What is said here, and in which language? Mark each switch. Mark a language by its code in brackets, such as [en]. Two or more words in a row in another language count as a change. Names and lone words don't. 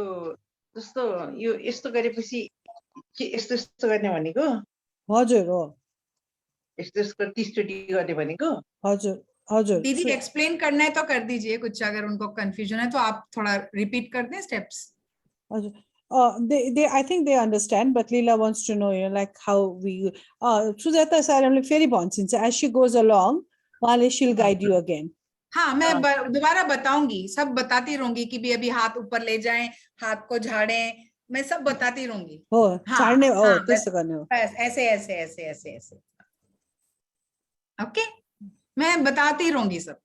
[ne] जस्तो यो यस्तो गरेपछि के यस्तो यस्तो गर्ने भनेको? हजुर हो, यस्तो यस्तो 30 चोटि गर्ने भनेको? हजुर हजुर। [hi] दीदी एक्सप्लेन करना है तो कर दीजिए, कुछ अगर उनको कंफ्यूजन है तो आप थोड़ा रिपीट कर दें स्टेप्स। [en] हजुर। They I think they understand, but Leela wants to know, like how we Sujata sir [ne] हमले फेरि भन्छिन्छ, [en] as she goes along उहाँले she'll guide you again. [hi] हाँ, मैं दोबारा बताऊंगी, सब बताती रहूंगी कि भी अभी हाथ ऊपर ले जाएं, हाथ को झाड़ें, मैं सब बताती रहूंगी। [ne] हो, [hi] हाँ, [ne] झाड्ने हो, [hi] हाँ, [ne] त्यस्तो गर्ने हो। [hi] बस ऐसे ऐसे ऐसे ऐसे ऐसे। ओके, मैं बताती रहूंगी सब।